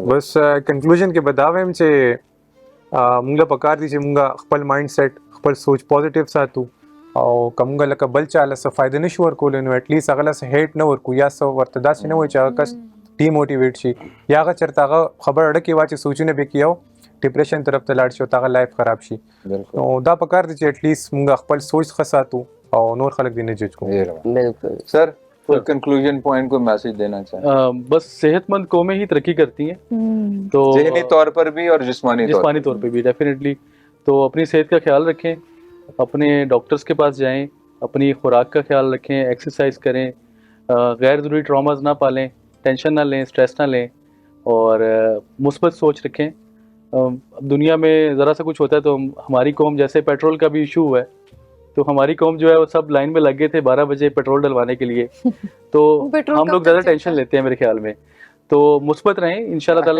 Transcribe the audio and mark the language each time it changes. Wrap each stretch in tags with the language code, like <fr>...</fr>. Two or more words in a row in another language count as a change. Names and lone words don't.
<ps>بس کنکلوژن کې به دا وایم چې مونږ له پکار دي چې مونږ خپل</ps> <en>mind set</en> <ps>خپل سوچ پازیټیو ساتو او که مونږ لکه بل چا له څه فایده نشو ورکولی نو ایټلیسټ هغه له څه هیټ نه ورکو یا څه ورته داسې نه وایي چې هغه کس ډیموټیویټ شي یا هغه چېرته هغه خبر اړه کې واچي سوچونه به کیو ډپریشن طرف ته لاړ شي او هغه لایف خراب شي نو دا پکار دي چې ایټلیسټ مونږ خپل سوچ ښه ساتو او نور خلک دې نه جج کوو بالکل</ps> <ur>سر</ur> <en>full conclusion point</en> <ur>کو میسج دینا چاہیں بس صحت مند قومیں ہی ترقی کرتی ہیں تو ذہنی طور پر بھی اور جسمانی طور پہ بھی ڈیفینیٹلی تو اپنی صحت کا خیال رکھیں اپنے ڈاکٹرز کے پاس جائیں اپنی خوراک کا خیال رکھیں ایکسرسائز کریں غیر ضروری ٹراماز نہ پالیں ٹینشن نہ لیں اسٹریس نہ لیں اور مثبت سوچ رکھیں دنیا میں ذرا سا کچھ ہوتا ہے تو ہماری قوم جیسے پیٹرول کا بھی ایشو ہوا ہے تو ہماری قوم جو ہے وہ سب لائن میں لگ گئے تھے 12 بجے پیٹرول ڈلوانے کے لیے تو ہم لوگ زیادہ ٹینشن لیتے ہیں میرے خیال میں تو مثبت رہیں</ur> <ar>إن شاء الله تعالى</ar>